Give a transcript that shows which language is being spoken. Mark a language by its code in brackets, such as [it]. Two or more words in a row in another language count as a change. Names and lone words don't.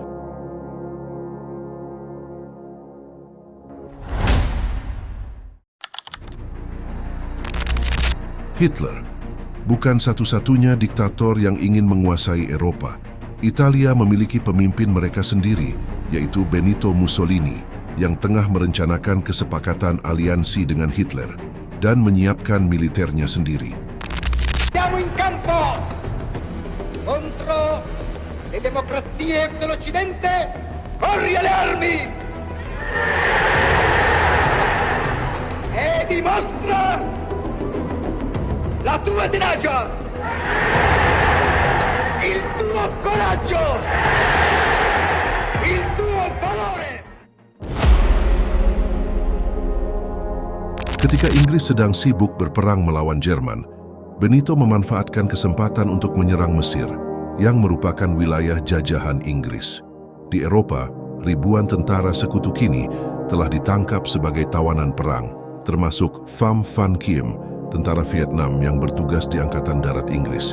[id] Hitler bukan satu-satunya diktator yang ingin menguasai Eropa. Italia memiliki pemimpin mereka sendiri, yaitu Benito Mussolini, yang tengah merencanakan kesepakatan aliansi dengan Hitler dan menyiapkan militernya sendiri. [it] Siamo in campo contro le democrazie dell'Occidente. Corri alle armi e dimostra la tua tenacia, il tuo coraggio, il tuo valore. [id] Ketika Inggris sedang sibuk berperang melawan Jerman, Benito memanfaatkan kesempatan untuk menyerang Mesir, yang merupakan wilayah jajahan Inggris. Di Eropa, ribuan tentara sekutu kini telah ditangkap sebagai tawanan perang, termasuk Pham Van Kiem, tentara Vietnam yang bertugas di Angkatan Darat Inggris.